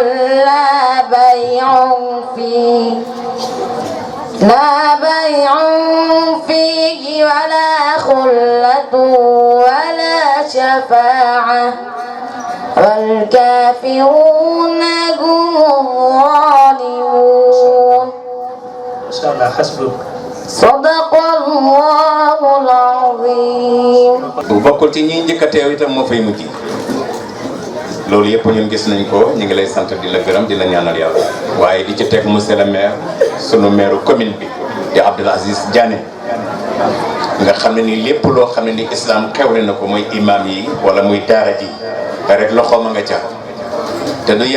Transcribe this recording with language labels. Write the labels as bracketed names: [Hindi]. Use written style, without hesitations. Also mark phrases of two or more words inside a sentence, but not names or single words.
[Arabic] لا بيع فيه ولا خلة ولا شفاعة والكافرون هم الظالمون. إن شاء الله حسبك. صدق الله العظيم. [Wolof] bu bokkul ci ñi njëkk a teew itam moo fay mujj loolu yëpp ñun gis nañ ko ñu ngi lay sant di la gërëm di la ñaanal yàlla waaye di ci teg [French] monsieur le maire [Wolof] sunu maire commune bi di Abdoul Aziz Diané nga xam ne ni lépp loo xam ne ni islam xewle na ko muy imam yi wala muy daara ji rek loxoom a nga ca te du